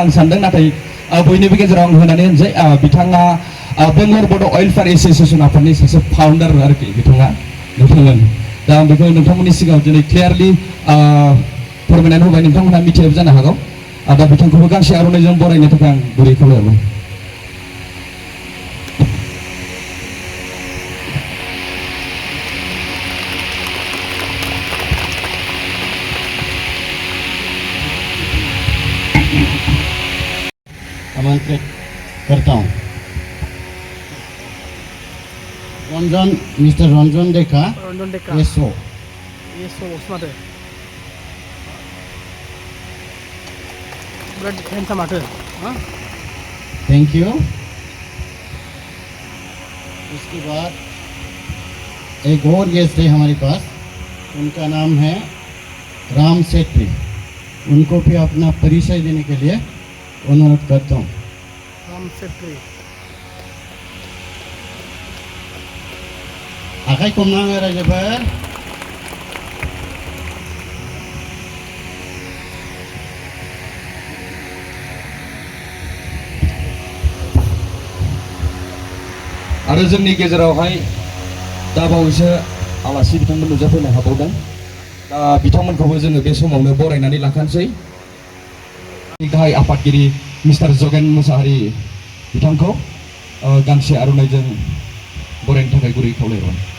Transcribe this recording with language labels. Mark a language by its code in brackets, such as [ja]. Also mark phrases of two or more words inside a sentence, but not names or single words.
[brx] आं सानदों नाथाय बयनिबो गेजेराव आं होनानै होनसै बिथाङा बेंगलर बड' वेलफेयार एस'सिएसन आफादनि सासे फाउन्डार आरोखि बिथाङा नोंथांमोन दा आं बेखौ नोंथांमोननि सिगाङाव दिनै क्लियारलि फोरमायनानै होबाय नोंथांमोनहा मिथियाबो जानो हागौ दा बिथांखौबो गांसे आर'नाइजों बरायनो थाखाय आं गुरै खावलायहरबाय [hi] आमंत्रित करता हूँ मिस्टर रंजन डेका एसओ [brx] माथो बिराद हेन्डसाम माथो [en] thank you [hi] इसके बाद एक और गेस्ट है हमारे पास उनका नाम है राम सेठी उनको भी अपना परिचय देने के लिए अनुरोध करता हूँ [brx] आखाइ खबनानै रायजोफोर आरो जोंनि गेजेरावहाय दा बावैसो आलासि बिथांमोन नुजाफैनो हाबावदों दा बिथांमोनखौबो जोङो बे समावनो बरायनानै लाखानोसै गाहाय आफादगिरि मिस्टार जगेन मुसाहारि बिथांखौ गांसे आर'नाइजों बरायनो थाखाय गुरै खावलायहरबाय